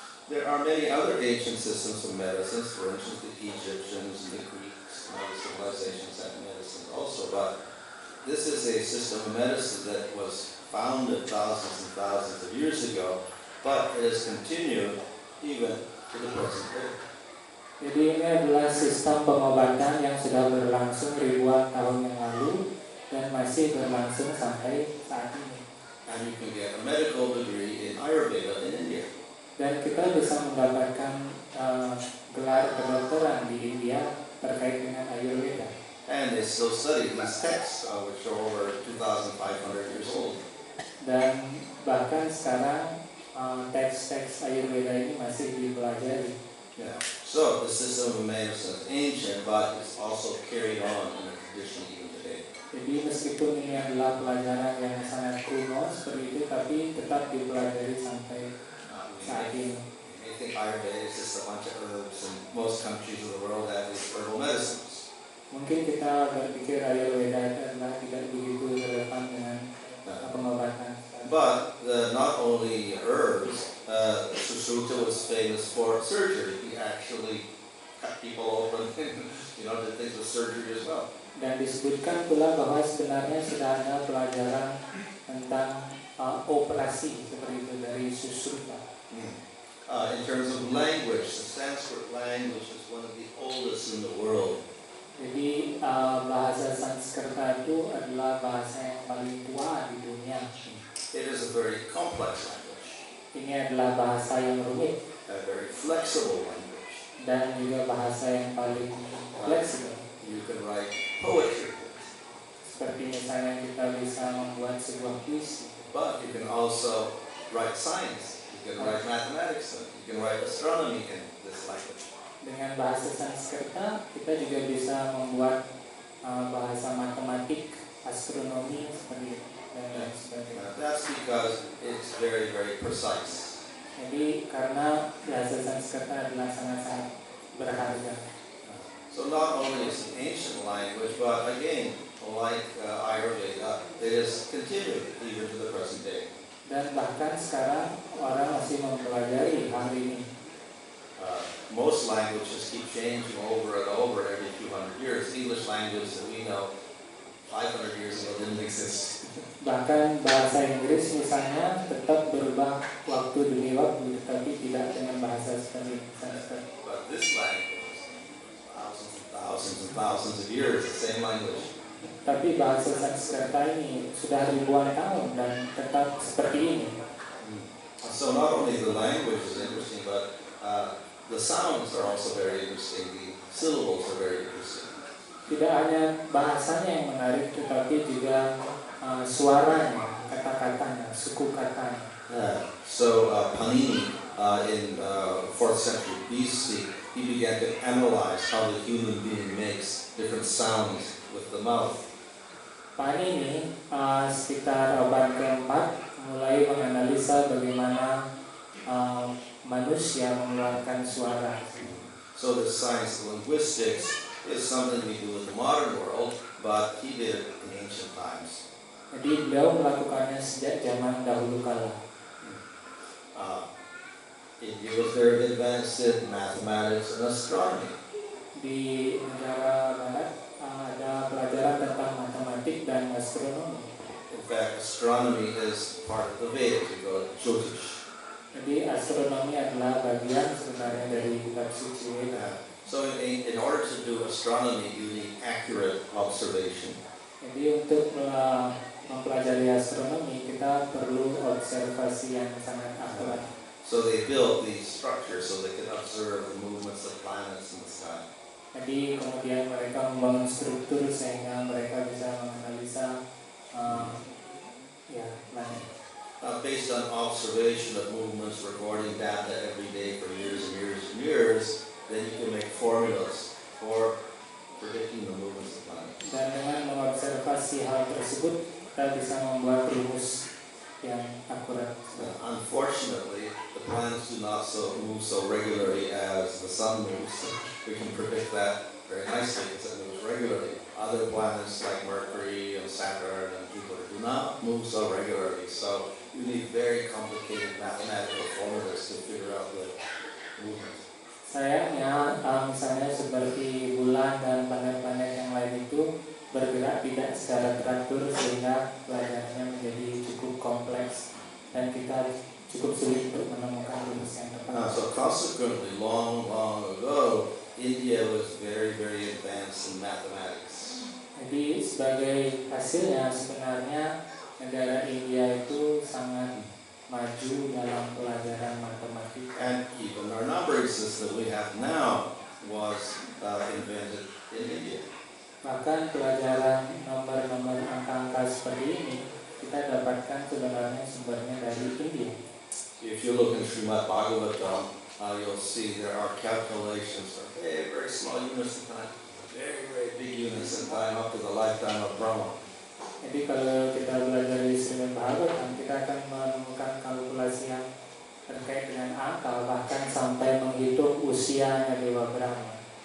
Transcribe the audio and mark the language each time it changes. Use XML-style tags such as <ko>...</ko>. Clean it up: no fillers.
<en>There are many other ancient systems of medicines, for instance, the Egyptians, the Greeks, and other civilizations had medicine also. But this is a system of medicine that was founded thousands and thousands of years ago, but it has continued even to the present day.</en> <id>Jadi ini adalah sistem pengobatan yang sudah berlangsung ribuan tahun yang lalu dan masih berlangsung sampai saat ini.</id> <en>And you can get a medical degree in Ayurveda in India.</en> <id>Dan kita bisa mendapatkan gelar kedokteran di India terkait dengan Ayurveda.</id> <en>And they still study these texts, which are over 2,500 years old.</en> <id>Dan bahkan sekarang teks-teks Ayurveda ini masih dipelajari.</id> <en>Yeah. So the system of medicine is ancient, but it's also carried on in a tradition even today.</en> <id>Jadi meskipun ini adalah pelajaran yang sangat kuno seperti itu, tapi tetap dipelajari sampai saat ini.</id> <en>I think Ayurveda is just a bunch of herbs, and most countries of the world have these herbal medicines.</en> <id>Mungkin kita berpikir Ayurveda itu adalah tidak begitu relevan dengan pengobatan.</id> <en>But not only herbs, Susuta was famous for surgery. He actually cut people open, did things with surgery as well.</en> <id>Dan disebutkan pula bahwa sebenarnya sudah ada pelajaran tentang operasi seperti itu dari Susuta.</id> <en>In terms of language, the Sanskrit language is one of the oldest in the world.</en> <id>Jadi bahasa Sanskerta itu adalah bahasa yang paling tua di dunia.</id> <en>It is a very complex language.</en> <id>Ini adalah bahasa yang rumit.</id> <en>A very flexible language.</en> <id>Dan juga bahasa yang paling fleksibel.</id> <en>You can write poetry.</en> <id>Seperti misalnya kita bisa membuat sebuah puisi.</id> <en>But you can also write science, you can write mathematics, you can write astronomy in this language.</en> <id>Dengan bahasa Sanskerta kita juga bisa membuat bahasa matematik, astronomi seperti itu dan lain sebagainya.</id> <en>That's because it's very, very precise.</en> <id>Jadi karena bahasa Sanskerta adalah sangat-sangat berharga.</id> <en>So not only is it an ancient language, but again, like Ayurveda, it is continued even to the present day.</en> <id>Dan bahkan sekarang orang masih mempelajari hal ini.</id> <en>Most languages keep changing over and over every few hundred years. English language that we know 500 years ago didn't exist.</en> <id>Bahkan bahasa Inggris misalnya tetap berubah waktu demi waktu, tetapi tidak dengan bahasa seperti Sanskerta.</id> <en>But this language, thousands and thousands and thousands of years, the same language.</en> <id>Tapi bahasa Sanskerta ini sudah ribuan tahun dan tetap seperti ini.</id> <en>So not only the language is interesting, but the sounds are also very interesting. The syllables are very interesting.</en> <id>Tidak hanya bahasanya yang menarik, tetapi juga suaranya, kata-katanya, suku katanya.</id> <en>So Panini in 4th century BC, he began to analyze how the human being makes different sounds with the mouth.</en> <id>Panini sekitar abad ke-4 mulai menganalisa bagaimana manusia mengeluarkan suara.</id> <en>So the science of linguistics is something we do in the modern world, but he did it in ancient times.</en> <id>Jadi beliau melakukannya sejak zaman dahulu kala.</id> <en>India was very advanced in mathematics and astronomy.</en> <id>Di negara barat ada pelajaran tentang matematik dan astronomi.</id> <en>In fact, astronomy is part of the Vedas. We go to Jyotish.</en> <id>Jadi astronomi adalah bagian sebenarnya dari kitab suci Weda.</id> <en>So in order to do astronomy, you need accurate observation.</en> <id>Jadi untuk mempelajari astronomi kita perlu observasi yang sangat akurat.</id> <en>So they built these structures so they could observe the movements of planets in the sky.</en> <id>Jadi kemudian mereka membangun struktur sehingga mereka bisa menganalisa planet.</id> <en>Based on observation of movements, recording data every day for years and years and years, then you can make formulas for predicting the movements of planets.</en> <id>Dan dengan mengobservasi hal tersebut, kita bisa membuat rumus yang akurat.</id> <en>Unfortunately, the planets do not move so regularly as the sun moves. We can predict that very nicely because it moves regularly. Other planets like Mercury and Saturn and Jupiter do not move so regularly. So you need very complicated mathematical formulas to figure out the movement.</en> <id>Sayangnya, misalnya seperti bulan dan planet-planet yang lain itu bergerak tidak secara teratur sehingga pelajarannya menjadi cukup kompleks dan kita cukup sulit untuk menemukan rumus yang tepat.</id> <en>So consequently, long ago, India was very, very advanced in mathematics.</en> <id>Jadi sebagai hasilnya sebenarnya negara India itu sangat maju dalam pelajaran matematika.</id> <en>And even our numbering system we have now was invented in India.</en> <id>Bahkan pelajaran nomor-nomor angka-angka seperti ini kita dapatkan sebenarnya sumbernya dari India.</id> <en>If you look in Srimad Bhagavatam, you'll see there are calculations for very, very small units in time, very, very big units in time, up to the lifetime of Brahma.</en> <id>Jadi kalau kita belajar di Srimad Bhagavatam, kita akan menemukan kalkulasi yang terkait dengan angka, bahkan sampai menghitung usianya Dewa Brahma.</id>